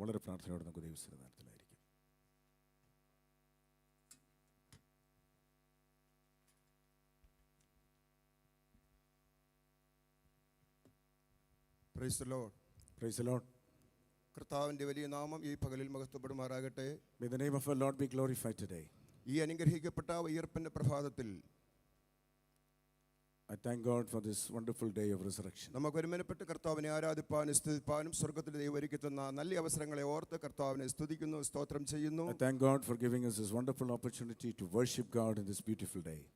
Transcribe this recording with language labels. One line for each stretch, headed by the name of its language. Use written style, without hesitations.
Malayalam: വളരെ പ്രാർത്ഥനയോടെ നമുക്ക് ദൈവത്തിൻ്റെ നാമത്തിലായിരിക്കും.
English: Praise the Lord. Praise the Lord.
Malayalam: കർത്താവിൻ്റെ വലിയ നാമം ഈ പകലിൽ മഹത്വപ്പെടുമാറാകട്ടെ.
English: May the name of our Lord be glorified today.
Malayalam: ഈ അനുഗ്രഹിക്കപ്പെട്ട ഉയർപ്പിൻ്റെ പ്രഭാതത്തിൽ
English: I thank God for this wonderful day of resurrection.
Malayalam: നമുക്ക് ഒരുമനപ്പെട്ട് കർത്താവിനെ ആരാധിപ്പാനും സ്തുതിപ്പാനും സ്വർഗ്ഗത്തിലെ ദൈവം ഒരുക്കി തന്ന നല്ല അവസരങ്ങളെ ഓർത്ത് കർത്താവിനെ സ്തുതിക്കുന്നു, സ്തോത്രം ചെയ്യുന്നു.
English: I thank God for giving us this wonderful opportunity to worship God in this beautiful day.